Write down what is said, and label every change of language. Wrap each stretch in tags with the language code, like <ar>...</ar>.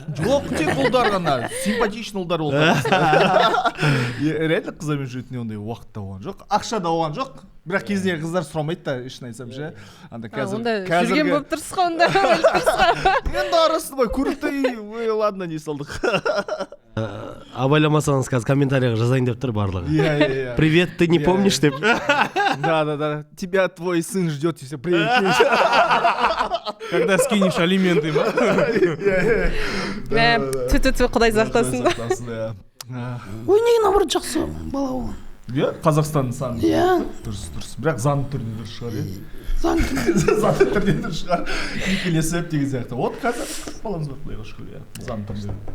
<kk>Жоқ, тек ұлдар ғана, симпатичный ұлдар болды. Реально қыздармен жүретін ондай уақыт да болған жоқ. Ақша да болған жоқ. Бірақ кезінде қыздар сұрамайды да, ішін айтсам ше. Анда Онда жүрген болып тұрсыз ғой онда. Енді арасы ғой, көрікті, ладно, не салдық. Абайламасаңыз қазір комментарийға жазайын деп тұр барлығы. Иә.</kk> <ru>Привет, ты не помнишь деп. Да. Тебя твой сын ждет, и все, привет. Когда скинешь алименты ма?</ru> <kk>Тү құдай сақтасын. Ой, неге наоборот жақсы бала болған. Иә, Қазақстанның саны. Иә. Дұрыс. Бірақ заңды түрде дұрыс шығар, иә. Заңды түрде дұрыс шығар. Некелесіп деген сияқты. Вот қазір баламыз бар, құдайға шүкір, иә. Заңды түрде.</kk>